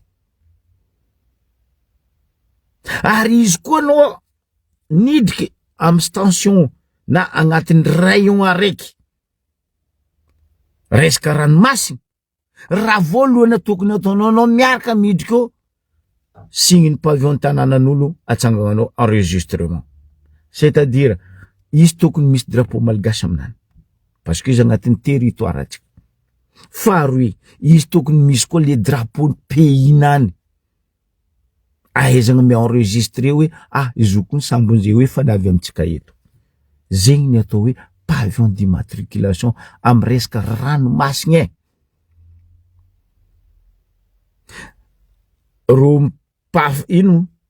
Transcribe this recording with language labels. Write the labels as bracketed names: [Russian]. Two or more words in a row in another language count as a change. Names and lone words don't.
[Malagasy] ary izy koa no nidriky amy station na agnatin'ny rayon araiky resaka ranomasina raha voalohany tokony ataonao miaraka midriky eo [French] signe pavillon [Malagasy] tanànan'olo atsangananao [French] enregistrement c'est-à-dire [Malagasy] izy tokony misy drapeau malgasy aminany [French] parce que [Malagasy] izy agnatin'ny territoire atsika faharoe izy tokony misy koa [French] le drapeau [Malagasy] pays-nany ahaizagna mi-enregistré hoe izy kony sambon'izay hoe fanavy amitsika eto zegny ny atao hoe [French] pavillon d'immatriculation [Malagasy] amy resaka ranomasina ro ino